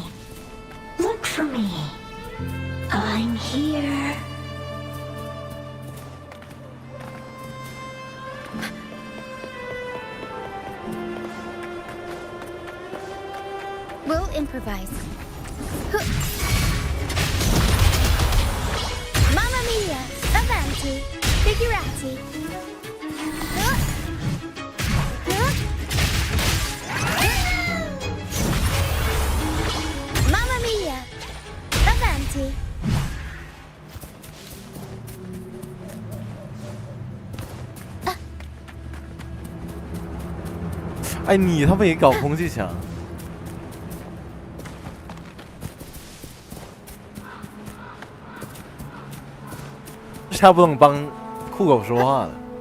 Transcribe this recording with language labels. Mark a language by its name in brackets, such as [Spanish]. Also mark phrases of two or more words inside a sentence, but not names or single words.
[English] Look for me. I'm here. We'll improvise. [Italian] Mamma mia! Avanti! Figurati! Mamma mia! Avanti! [Chinese] 哎，你他妈也搞空气墙？这下不能帮酷狗说话了。